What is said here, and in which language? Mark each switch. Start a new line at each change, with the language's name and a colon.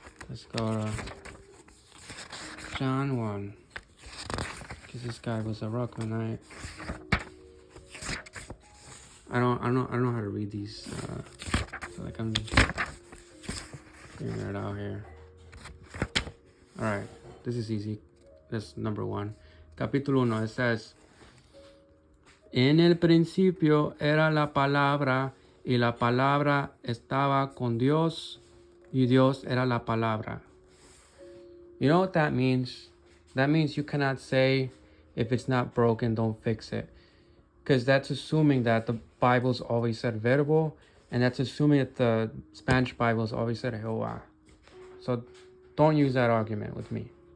English: Let's go to John 1, because this guy was a Ruckmanite. I don't know how to read these. I feel like I'm just figuring it out here. All right, this is easy. This number 1.
Spanish: Capítulo 1.
English: It says,
Spanish: En el principio era la palabra, y la palabra estaba con Dios, y Dios era la palabra.
English: You know what that means? That means you cannot say, if it's not broken, don't fix it. Because that's assuming that the Bible's always said verbo, and that's assuming that the Spanish Bible's always said Jehová. So don't use that argument with me.